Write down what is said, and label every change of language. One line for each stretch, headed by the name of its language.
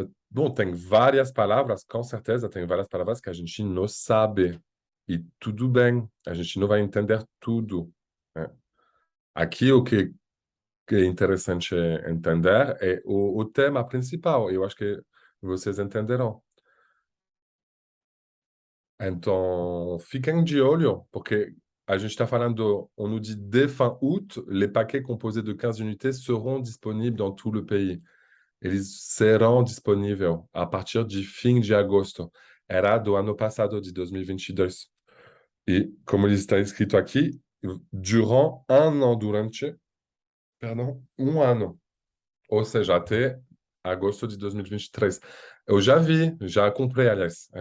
Portuguese: Bom, tem várias palavras, com certeza, tem várias palavras que a gente não sabe. E tudo bem, a gente não vai entender tudo, né? Aqui, que é interessante entender é o tema principal. Eu acho que vocês entenderão. Então, fiquem de olho, porque a gente está falando,
French: on nous dit dès fin août, les paquets composés de 15 unités seront disponibles dans tout le pays.
Portuguese: Eles serão disponíveis a partir de fim de agosto. Era do ano passado, de 2022. E, como ele está escrito aqui,
French: durant un an,
Portuguese: durante, perdão, um ano. Ou seja, até agosto de 2023. Eu já vi, já comprei, aliás.